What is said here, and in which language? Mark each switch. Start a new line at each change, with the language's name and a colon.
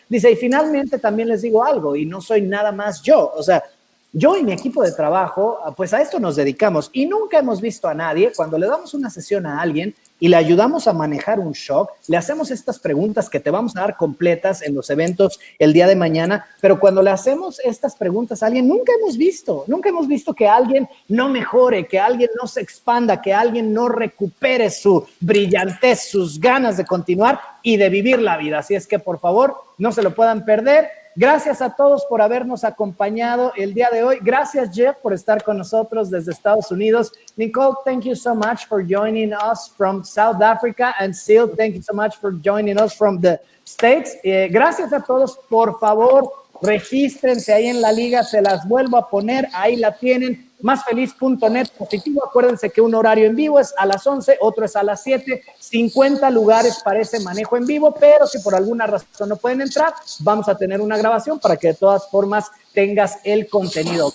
Spanish: Dice, y finalmente también les digo algo, y no soy nada más yo, o sea, yo y mi equipo de trabajo, pues a esto nos dedicamos y nunca hemos visto a nadie, cuando le damos una sesión a alguien y le ayudamos a manejar un shock, le hacemos estas preguntas que te vamos a dar completas en los eventos el día de mañana, pero cuando le hacemos estas preguntas a alguien, nunca hemos visto que alguien no mejore, que alguien no se expanda, que alguien no recupere su brillantez, sus ganas de continuar y de vivir la vida. Así es que, por favor, no se lo puedan perder. Gracias a todos por habernos acompañado el día de hoy. Gracias, Jeff, por estar con nosotros desde Estados Unidos.
English: Nicole, thank you so much for joining us from South Africa. And Seal, thank you so much for joining us from the States.
Spanish: Gracias a todos. Por favor, regístrense ahí en la liga. Se las vuelvo a poner. Ahí la tienen. Másfeliz.net positivo. Acuérdense que un horario en vivo es a las 11, otro es a las 7. 50 lugares para ese manejo en vivo, pero si por alguna razón no pueden entrar, vamos a tener una grabación para que de todas formas tengas el contenido.